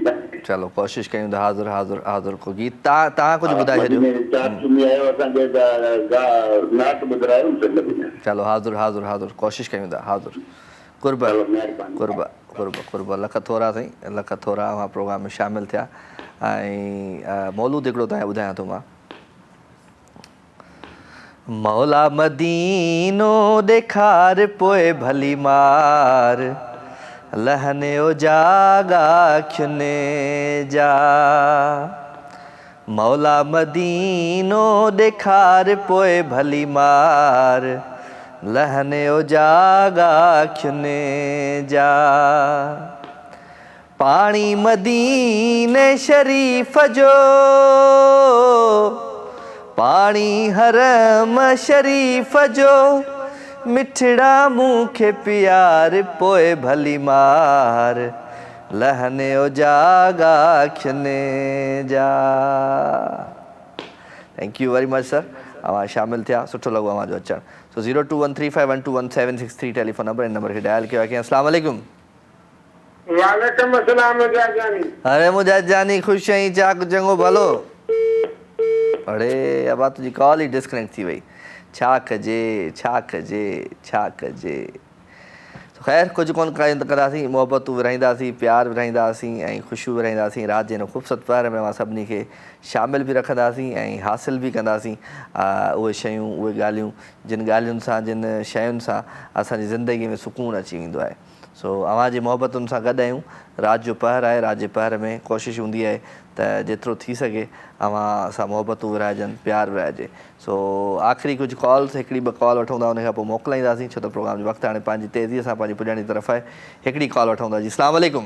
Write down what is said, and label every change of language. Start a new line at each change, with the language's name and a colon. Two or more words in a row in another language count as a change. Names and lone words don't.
Sindhi: चलो कोशिशि कयूं था हाज़िर हाज़िर हाज़िर को गीत तव्हां कुझु ॿुधाए छॾियो चलो हाज़िर हाज़िर हाज़िर कोशिशि कयूं था हाज़िर कुर्ब कुर्ब कुर्ब कुर्ब लख थोरा साईं लख थोरा अवां प्रोग्राम में शामिलु थिया ऐं मौलूद हिकिड़ो तव्हांखे ॿुधायां थो मां मौला मदीनो ॾेखार पोइ भली मार लहने ओ जागा अखियुनि जा मौला मदीनो ॾेखार पोइ भली मार लहने ओ जागा अखियुनि जा पाणी मदीने शरीफ़ जो पाणी हरम शरीफ़ जो मिठड़ा मूंखे प्यार पोइ भली मार लहने ओ जागा अखियुनि जा
English: thank you very much sir
Sindhi: अवां शामिलु थिया सुठो लॻो अवां जो अचणु सो 0213512163
English: telephone number
Sindhi: इन नंबर खे डायल कयो आहे
Arabic: السلام عليكم وعليكم السلام मुजाजानी
Sindhi: अरे मुजाजानी ख़ुशि आहीं चाक चङो भलो अड़े अब तुझी कॉल ही डिस्कनेक्ट थी वही छा कजे तो ख़ैर कुछ कोन कंदासीं मोहबतूं विरहाईंदासीं प्यार विरहाईंदासीं ऐं ख़ुशियूं विरहाईंदासीं राति जे हिन ख़ूबसूरत प्यार में असां सभिनी खे शामिल भी रखंदासीं ऐं हासिल भी कंदासीं उहे शयूं उहे ॻाल्हियूं जिन ॻाल्हियुनि सां जिन शयुनि सां असांजी ज़िंदगीअ में सुकून अची वेंदो आहे सो अवां जी मोहबतुनि सां गॾु आहियूं राति जो पहर आहे राति जे पहर में कोशिशि हूंदी आहे त जेतिरो थी सघे अवां सां मोहबतूं विरहाइजनि प्यार विरहाइजे सो आख़िरी कुझु कॉल्स हिकिड़ी ॿ कॉल वठूं था उन खां पोइ मोकिलाईंदासीं छो त प्रोग्राम जो वक़्तु हाणे पंहिंजी तेज़ीअ सां पंहिंजी पुॼण जी तरफ़ आहे हिकिड़ी कॉल वठूं था जी
Arabic: السلام عليكم